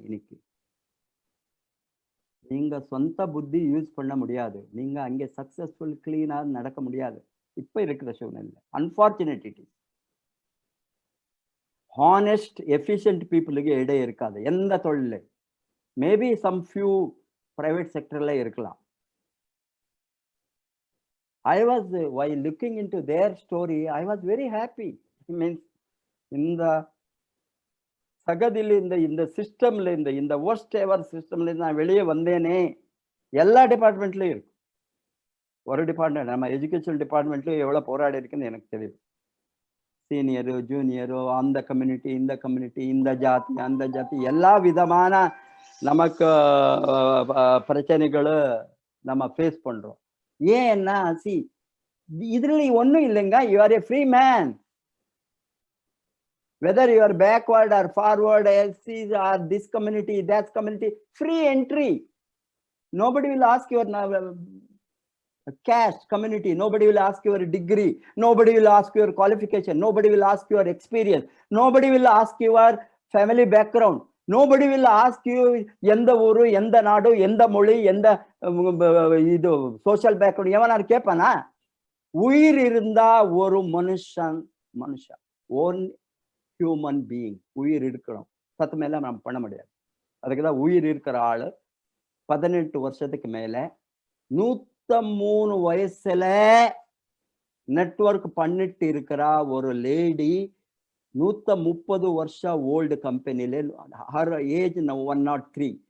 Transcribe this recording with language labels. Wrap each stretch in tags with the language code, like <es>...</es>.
<ta>இன்னைக்கு நீங்க சொந்த புத்தி யூஸ் பண்ண முடியாது, நீங்க அங்கே சக்சஸ்ஃபுல் கிளீனா நடக்க முடியாது. இப்ப இருக்கிற சூழ்நிலை</ta> <en>Unfortunate it is.</en> <ta>Honest efficient பீப்புளுக்கு இடையே இருக்காது எந்த தொழில. மேபி சம் ஃபியூ பிரைவேட் செக்டர்ல இருக்கலாம்.</ta> <en>I was while looking into their story, I was very happy. It means</en> <ta>இந்த சகதியில் இந்த சிஸ்டம்ல இந்த</ta> <en>worst ever</en> <ta>சிஸ்டம்ல நான் வெளியே வந்தேனே. எல்லா டிபார்ட்மெண்ட்லயும் இருக்கு. ஒரு டிபார்ட்மெண்ட் நம்ம எஜுகேஷன் டிபார்ட்மெண்ட்லயும் எவ்வளவு போராடி இருக்குன்னு எனக்கு தெரியுது. சீனியரு ஜூனியரு, அந்த கம்யூனிட்டி இந்த கம்யூனிட்டி, இந்த ஜாதி அந்த ஜாதி, எல்லா விதமான நமக்கு பிரச்சனைகளை நம்ம ஃபேஸ் பண்றோம். ஏன்னா இதுல ஒண்ணும் இல்லைங்க.</ta> <en>You are a free man. Whether you are backward or forward, SCs or this community, that community, free entry. Nobody will ask your caste, community. Nobody will ask your degree. Nobody will ask your qualification. Nobody will ask your experience. Nobody will ask your family background. Nobody will ask you</en> <ta>எந்த ஊரு, எந்த நாடு, எந்த மொழி, எந்த இது social background எவனாரு கேட்பானா? உயிர் இருந்தா ஒரு மனுஷன் ஓன் ஹியூமன் பீயிங் உயிர் இருக்கணும். சத்து மேல நம்ம பண்ண முடியாது. அதுக்குதான் உயிர் இருக்கிற ஆளு 18 வருஷத்துக்கு மேல 103 வயசுல நெட்வொர்க் பண்ணிட்டு இருக்கிற ஒரு லேடி 130 வருஷம் ஓல்டு கம்பெனில ஹர் ஏஜ் 103.</ta>